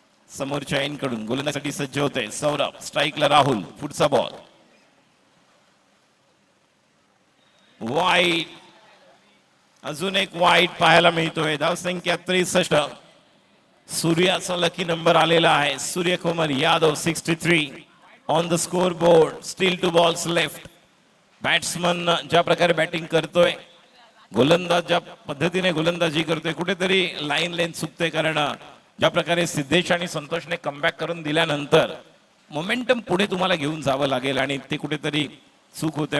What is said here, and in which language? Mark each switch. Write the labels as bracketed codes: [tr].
[mr] समोरच्या एंडकडून गोलंदाजीसाठी सज्ज होते सौरभ. स्ट्राइकला राहुल. पुढचा बॉल वाईट. अजून एक वाईट पाहायला मिळतोय. धावसंख्या 63. सूर्याचा लकी नंबर आलेला आहे. [en] Suryakumar Yadav 63 on the scoreboard. Still 2 balls left. [mr] Batsman ज्या प्रकारे बॅटिंग करतोय, गोलंदाज ज्या पद्धतीने गोलंदाजी करतोय, कुठेतरी लाईन लेन चुकते. कारण ज्या प्रकारे सिद्धेश आणि संतोषने कमबॅक करून दिल्यानंतर मोमेंटम पुढे तुम्हाला घेऊन जावं लागेल आणि ते कुठेतरी चूक होते.